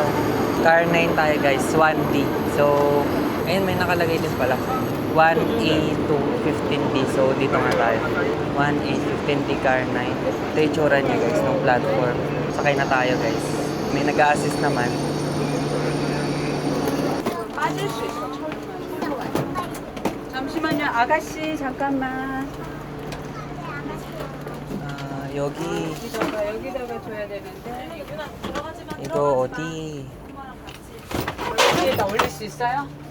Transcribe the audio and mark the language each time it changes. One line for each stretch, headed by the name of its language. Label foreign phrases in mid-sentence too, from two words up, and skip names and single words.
Filipino: Car 9 tayo guys, 1D. So, ayun, may nakalagay din pala. 1A to 15D. So, dito nga tayo. 1A, 15D, car 9. Ito yung tsura niya guys, ng platform. Sakay na tayo guys. May nag-a-assist naman.
Korean: 빠질 수 있어. 잠시만요, 아가씨 잠깐만. 여기 여기다가 줘야 되는데 이거 어디? 여기에다 올릴 수 있어요?